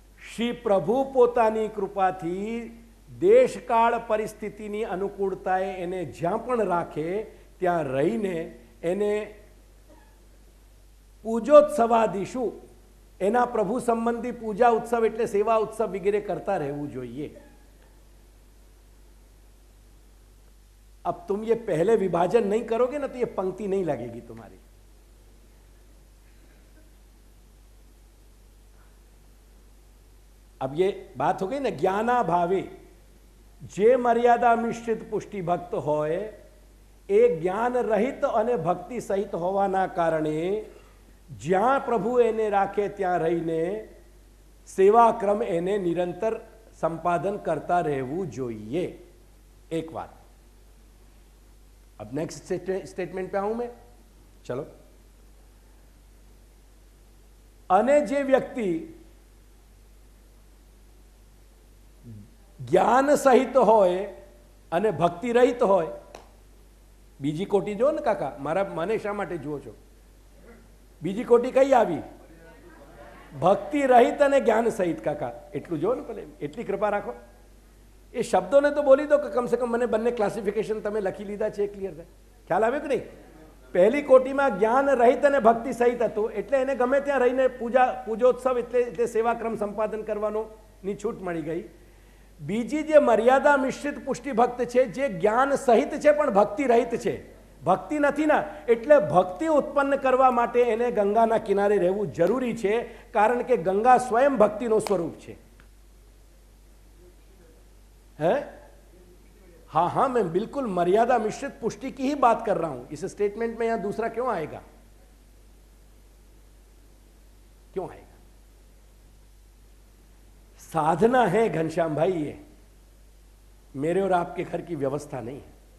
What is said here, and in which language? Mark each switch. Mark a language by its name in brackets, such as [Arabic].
[Gujarati] શ્રી પ્રભુ પોતાની કૃપાથી દેશકાળ પરિસ્થિતિની અનુકૂળતાએ એને જ્યાં પણ રાખે ત્યાં રહીને એને પૂજોત્સવાદિષુ, એના પ્રભુ સંબંધી પૂજા ઉત્સવ એટલે સેવા ઉત્સવ વગેરે કરતા રહેવું જોઈએ। [Hindi] अब तुम ये पहले विभाजन नहीं करोगे ना तो ये पंक्ति नहीं लगेगी तुम्हारी। अब ये बात हो गई ना, [Gujarati] ज्ञाना भावे जे मर्यादा मिश्रित पुष्टि भक्त होय એ જ્ઞાન રહિત અને ભક્તિ સહિત હોવાના કારણે જ્યાં પ્રભુ એને રાખે ત્યાં રહીને સેવાક્રમ એને નિરંતર સંપાદન કરતા રહેવું જોઈએ। એક વાત। [Hindi] अब नेक्स्ट स्टेटमेंट पे आऊं मैं, चलो। [Gujarati] અને જે વ્યક્તિ જ્ઞાન સહિત હોય અને ભક્તિ રહિત હોય, બીજી કોટી જો ને કાકા, મારા મને શા માટે જુઓ છો? બીજી કોટી કઈ આવી? ભક્તિ રહિત અને જ્ઞાન સહિત। કાકા એટલું જો ને, ભલે એટલી કૃપા રાખો। એ શબ્દોને તો બોલી દો કે કમ સે કમ મને બંને ક્લાસિફિકેશન તમે લખી લીધા છે, ક્લિયર થાય? ખ્યાલ આવ્યો કે નહીં? પહેલી કોટીમાં જ્ઞાન રહિત અને ભક્તિ સહિત હતું, એટલે એને ગમે ત્યાં રહીને પૂજોત્સવ એટલે સેવાક્રમ સંપાદન કરવાની છૂટ મળી ગઈ। બીજી જે મર્યાદા મિશ્રિત પુષ્ટિ ભક્ત છે, જે જ્ઞાન સહિત છે પણ ભક્તિ રહિત છે, ભક્તિ નથી ના, એટલે ભક્તિ ઉત્પન્ન કરવા માટે એને ગંગાના કિનારે રહેવું જરૂરી છે, કારણ કે ગંગા સ્વયં ભક્તિનો સ્વરૂપ છે। [Hindi] है? हाँ हाँ, मैं बिल्कुल मर्यादा मिश्रित पुष्टि की ही बात कर रहा हूं। इस स्टेटमेंट में यहां दूसरा क्यों आएगा? क्यों आएगा? साधना है घनश्याम भाई, ये मेरे और आपके घर की व्यवस्था नहीं है।